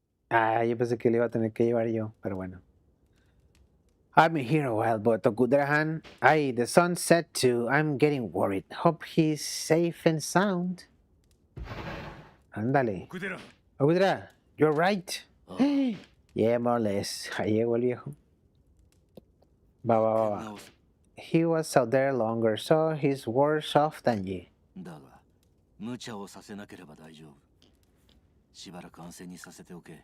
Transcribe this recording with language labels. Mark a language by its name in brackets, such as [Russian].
[Spanish] Ah, yo pensé que le iba a tener que llevar yo, pero bueno. [English] I'm here a while, but Tokudra-han. Ay, the sun set too. I'm getting worried. Hope he's safe and sound. Ándale. Okudera. Okudra, you're right. Oh. Yeah, more or less. [Spanish] Ahí llegó el viejo. Va. [English] He was out there longer, so he's worse off than you. [Japanese] だが、無茶をさせなければ大丈夫。しばらく安静にさせておけ。